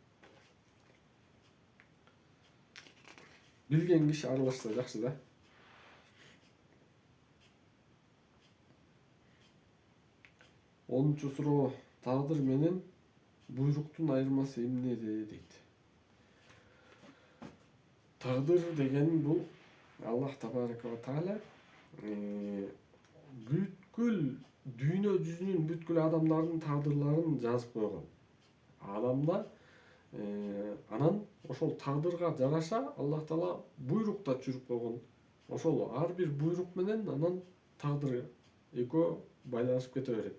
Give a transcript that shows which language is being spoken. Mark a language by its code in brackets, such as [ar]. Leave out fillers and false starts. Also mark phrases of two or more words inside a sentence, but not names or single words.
[ky] Билген киши аралашса жакшы да. 10-чу суроо. Тагдыр менен буйруктун айырмасы эмнеде дейт. Тагдыр деген бул Аллах [ar] تبارك وتعالى [ky] бүткүл дүйнө жүзүнүн бүткүл адамдардын тагдырларын жазып койгон. Адамда анан ошол тагдырга жараша Аллах таала буйрук да түшүрүп койгон. Ошол ар бир буйрук менен анан тагдыр экөө байланышып кете берет.